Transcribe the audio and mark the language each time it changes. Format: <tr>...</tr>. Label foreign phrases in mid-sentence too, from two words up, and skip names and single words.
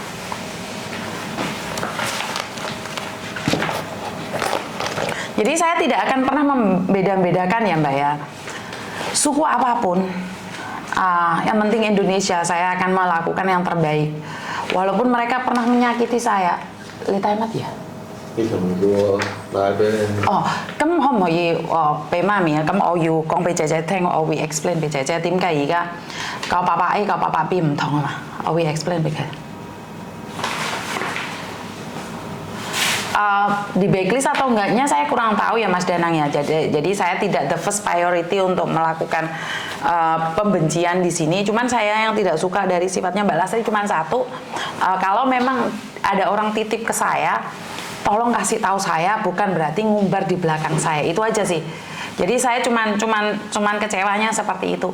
<id>Jadi saya tidak akan pernah membeda-bedakan ya Mbak ya. Suku apapun, yang penting Indonesia, saya akan melakukan yang terbaik. Walaupun mereka pernah menyakiti saya. Lihat amat ya.</id> <yue>Oh,咁可唔可以俾媽咪啊？咁我要講俾姐姐聽，我會 explain 俾姐姐點解而家教爸爸 A 教爸爸 B 唔同啊嘛，我會 explain 俾佢。</yue> <id>Di backlist atau enggaknya saya kurang tahu ya Mas Danang ya. Jadi saya tidak</id> <en>the first priority</en> <id>untuk melakukan pembencian di sini. Cuman saya yang tidak suka dari sifatnya Mbak Lastri cuma satu. Kalau memang ada orang titip ke saya, tolong kasih tahu saya, bukan berarti ngumbar di belakang saya. Itu aja sih. Jadi saya cuman kecewanya seperti itu.</id>